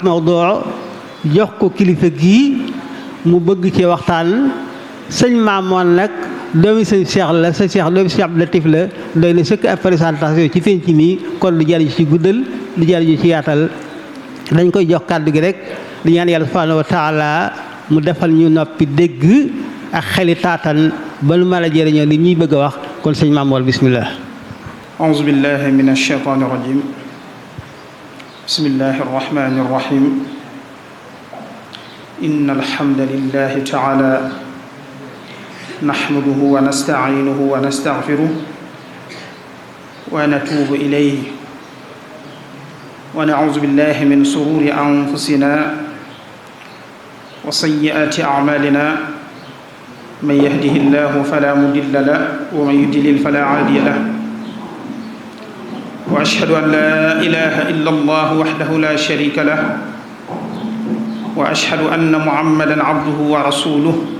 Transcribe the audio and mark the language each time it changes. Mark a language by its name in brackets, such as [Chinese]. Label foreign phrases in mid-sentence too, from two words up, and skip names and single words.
[Wolof] mawduu jox ko kilifa gii mu bëgg ci waxtaan sëñ Maamoon nag doomi sëñ Cheikh la sëñ Cheikh doomi sëñ Abdou Latif la doy na sëkk ab présentation ci penc mi kon lu jar ci guddal lu jar ci yaatal dañ koy jox kàddu gi rek di ñaan yàlla [Arabic] سبحانه وتعالى [Wolof] mu defal ñu noppi dégg ak xeli taatan ba lu mën a jëriñoo li ñuy bëgg a wax kon sëñ Maamoon bismillah [Arabic] أعوذ بالله من الشيطان الرجيم بسم الله الرحمن الرحيم إن الحمد لله تعالى نحمده ونستعينه ونستغفره ونتوب إليه ونعوذ بالله من شرور أنفسنا وسيئات أعمالنا من يهده الله فلا مضل له ومن يضلل فلا هادي له وأشهد أن لا إله إلا الله وحده لا شريك له وأشهد أن محمدا عبده ورسوله